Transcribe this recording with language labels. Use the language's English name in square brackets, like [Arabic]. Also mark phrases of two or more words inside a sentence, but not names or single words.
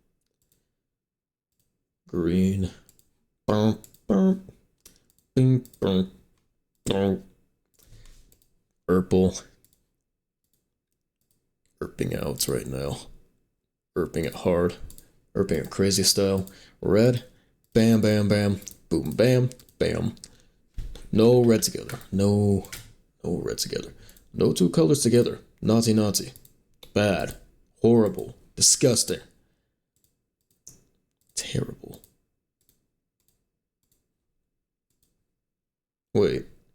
[English] Green. Boom. Boom. Boom. Boom. Boom. Purple. Erping out right now. Erping it hard. Erping it crazy style. Red. Bam, bam, bam. Boom, bam, bam. No red together. No red together. No two colors together. Naughty, naughty. Bad. Horrible. Disgusting. Terrible. Wait.